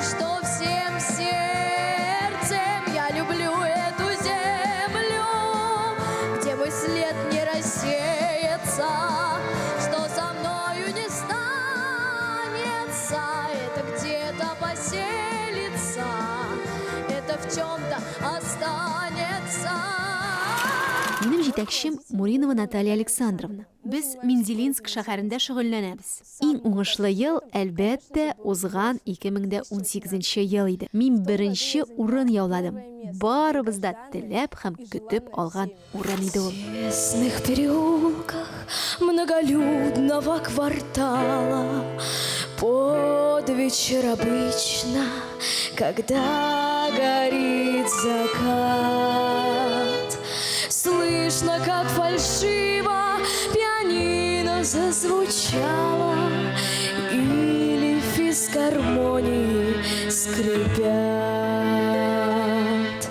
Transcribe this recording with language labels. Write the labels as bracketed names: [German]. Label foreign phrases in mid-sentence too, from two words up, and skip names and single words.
[Russian] что всем сердцем я люблю эту землю, где мой след не рассеется, что со мною не станется, это где-то поселится, это в чем-то останется. [Tatar] Минем җитәкчем Муринова Наталья Александровна. Без Мензелинск шәһәрендә шөгыльләнәбез. Иң уңышлы ел, әлбәттә, узган 2018 ел иде. Мин беренче урын яуладым. Барыбыз да теләп һәм көтеп алган урын иде ул. [Russian] В тесных переулках многолюдного квартала под вечер обычно, когда горит закат, слышно, как фальшиво пианино зазвучало, или физгармонии скрипят.